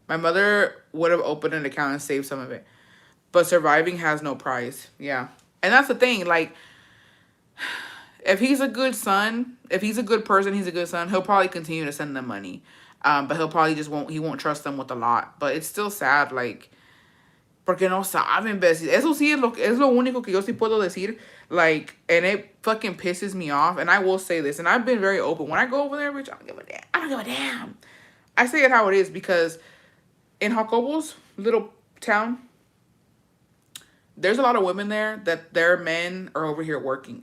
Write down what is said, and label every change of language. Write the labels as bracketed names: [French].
[English] My mother would have opened an account and saved some of it. But surviving has no price. Yeah. And that's the thing. Like, if he's a good son, if he's a good person, he's a good son, he'll probably continue to send them money. But he'll probably he won't trust them with a lot. But it's still sad, like, [Spanish] porque no saben, [English] besties. [Spanish] Eso sí es lo único que yo sí puedo decir. [English] Like, and it fucking pisses me off. And I will say this, and I've been very open. When I go over there, bitch, I don't give a damn. I don't give a damn. I say it how it is because in Jacobo's little town, there's a lot of women there that their men are over here working.